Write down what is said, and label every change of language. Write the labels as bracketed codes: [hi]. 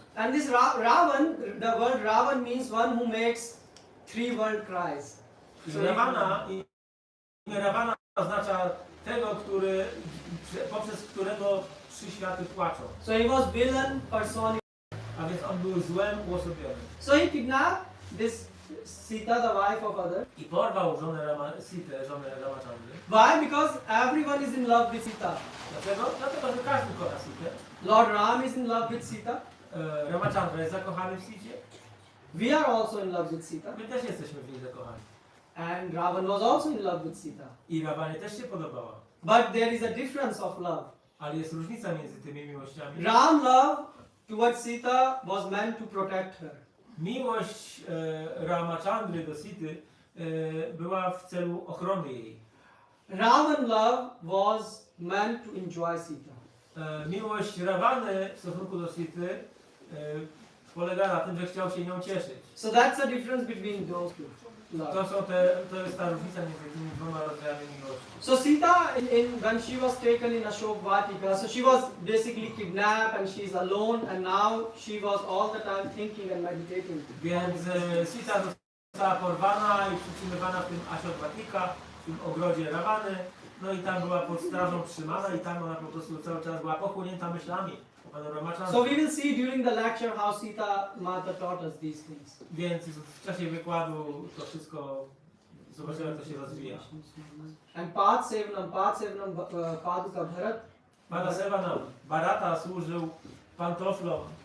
[en] And this Ravan, the word Ravan means one who makes 3 world cries. [pl] I Ravana, imię Ravana oznacza tego, który, poprzez którego 3 światy płaczą. [en] So he was villain personified. [pl] A więc on był złem uosobiony. [en] So he kidnapped this Sita, the wife of other. [pl] I porwał żonę Sitę, żonę Ramachandry. [en] Why? Because everyone is in love with Sita. [pl] Dlaczego? Dlatego, że każdy kocha Sitę. [en] Lord Ram is in love with Sita. [pl] Ramachandra jest zakochany w Sicie. [en] We are also in love with Sita. [pl] My też jesteśmy w niej zakochani. [en] And Ravan was also in love with Sita. [pl] I Ravanie też się podobała. [en] But there is a difference of love. [pl] Ale jest różnica między tymi miłościami. [en] Ram love towards Sita was meant to protect her. [pl] Miłość Ramachandry do Sity była w celu ochrony jej. [en] Ravan love was meant to enjoy Sita. [pl] Miłość Ravany w stosunku do Sity polega na tym, że chciał się nią cieszyć. [en] So that's the difference between those two. Love. [pl] To jest ta różnica między tymi dwoma rodzajami miłości. [en] So Sita, when she was taken in Ashok Vatika, so she was basically kidnapped and she's alone, and now she was all the time thinking and meditating. [pl] Więc Sita została porwana i przytrzymywana w tym Ashok Vatika, w tym ogrodzie Ravany. No i tam była pod strażą trzymana i tam ona po prostu cały czas była pochłonięta myślami o panu Ramachandrze. [en] So we will see during the lecture how Sita Mata taught us these things. [pl] Więc w czasie wykładu to wszystko Zobaczymy, jak to się rozwija. [en] And Padsevanam, Paduka Bharat. [pl] Pana Sevanam, Bharata służył pantoflom